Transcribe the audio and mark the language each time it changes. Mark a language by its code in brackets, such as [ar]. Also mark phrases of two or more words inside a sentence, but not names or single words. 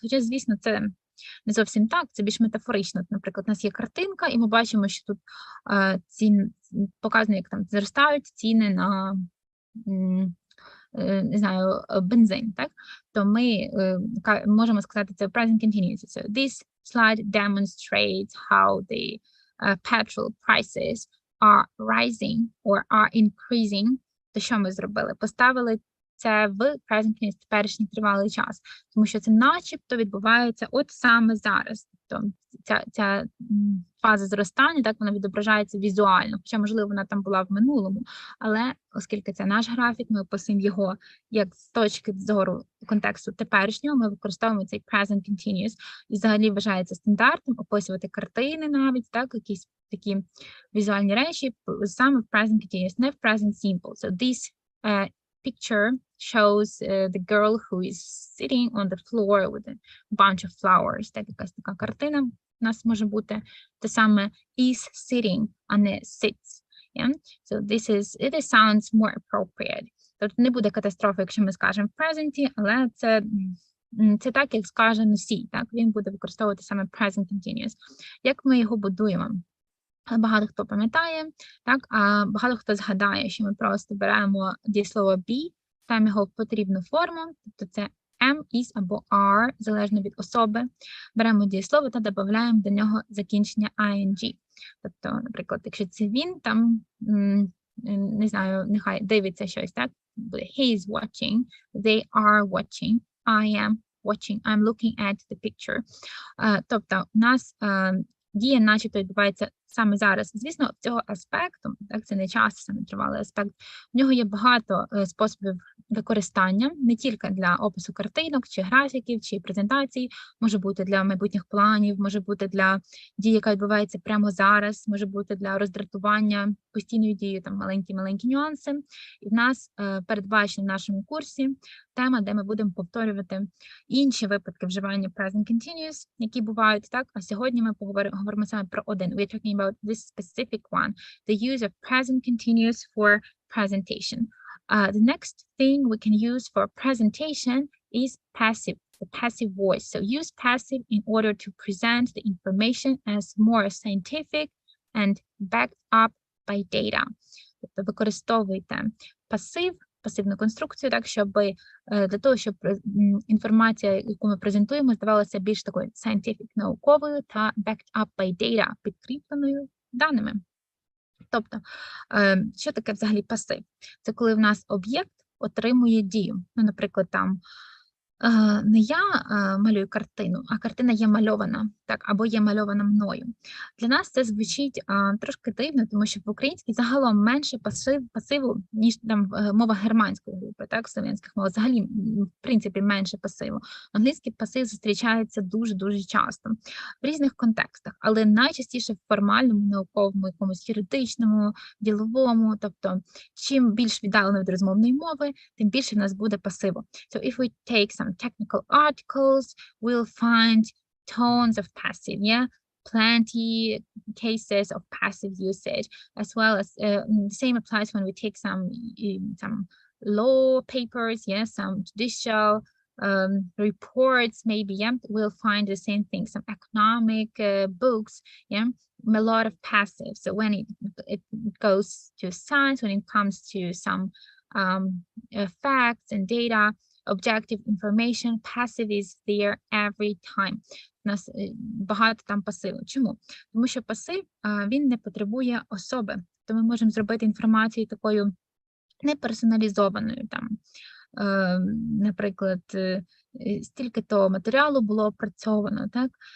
[uk] Хоча, звісно, це не зовсім так, це більш метафорично. Наприклад, у нас є картинка, і ми бачимо, що тут показано, як там зростають ціни на, не знаю, бензин, так? То ми можемо сказати, це [en] present continuous. So this slide demonstrates how the petrol prices are rising or are increasing. [uk] То що ми зробили? Поставили це в [en] present continuous, [uk] теперішній тривалий час, тому що це начебто відбувається от саме зараз. Тобто ця фаза зростання, так, вона відображається візуально, хоча, можливо, вона там була в минулому, але оскільки це наш графік, ми описуємо його як з точки зору контексту теперішнього, ми використовуємо цей [en] present continuous, [uk] і взагалі вважається стандартом описувати картини навіть, так, якісь такі візуальні речі саме в [en] present continuous, [uk] не в [en] present simple. So this picture shows the girl who is sitting on the floor with a bunch of flowers. [uk] Так, якась така картина у нас може бути. Те саме [en] is sitting, [uk] а не sits. Yeah? [en] So it sounds more appropriate. [uk] Тобто не буде катастрофи, якщо ми скажемо в present, але це так, як скаже носій. Так? Він буде використовувати саме [en] present continuous. [uk] Як ми його будуємо? Багато хто пам'ятає, так, а багато хто згадає, що ми просто беремо дієслово be, ставимо його в потрібну форму, тобто це am, is або are, залежно від особи. Беремо дієслово та додаємо до нього закінчення ing. Тобто, наприклад, якщо це він, там, не знаю, нехай дивиться щось, так, буде [en] he is watching, they are watching, I am watching, I'm looking at the picture. [uk] Тобто, у нас дія начебто відбувається саме зараз. Звісно, цього аспекту, так, це не часто саме тривалий аспект, в нього є багато способів використання, не тільки для опису картинок, чи графіків, чи презентацій, може бути для майбутніх планів, може бути для дії, яка відбувається прямо зараз, може бути для роздратування постійною дією, там маленькі нюанси. І в нас передбачено в нашому курсі тема, де ми будемо повторювати інші випадки вживання [en] present continuous, [uk] які бувають, так, а сьогодні ми говоримо саме про один. [en] We're talking about this specific one, the use of present continuous for presentation. The next thing we can use for presentation is passive, the passive voice. So use passive in order to present the information as more scientific and backed up by data. [uk] Тобто використовуйте пасивну конструкцію, так, для того, щоб інформація, яку ми презентуємо, здавалася більш такою scientific, науковою та [en] backed up by data, [uk] підкріпленою даними. Тобто, що таке взагалі пасив? Це коли в нас об'єкт отримує дію. Ну, наприклад, там не я малюю картину, а картина є мальована, так, або є мальована мною. Для нас це звучить трошки дивно, тому що в українській загалом менше пасиву, ніж там мова германської групи, так, в слов'янських мовах взагалі, в принципі, менше пасиву. Англійський пасив зустрічається дуже-дуже часто в різних контекстах, але найчастіше в формальному, науковому, якомусь юридичному, діловому, тобто чим більш віддалено від розмовної мови, тим більше в нас буде пасиву. [en] So if we take some technical articles, we'll find tons of passive, yeah, plenty cases of passive usage, as well as the same applies when we take some law papers, yeah, some judicial reports, maybe, yeah, we'll find the same thing, some economic books, yeah, a lot of passive. So when it goes to science, when it comes to some facts and data, objective information, passive is there every time. [uk] У нас багато там пасиву. Чому? Тому що пасив, він не потребує особи. То ми можемо зробити інформацію такою неперсоналізованою. Там, наприклад, стільки-то матеріалу було опрацьовано, так?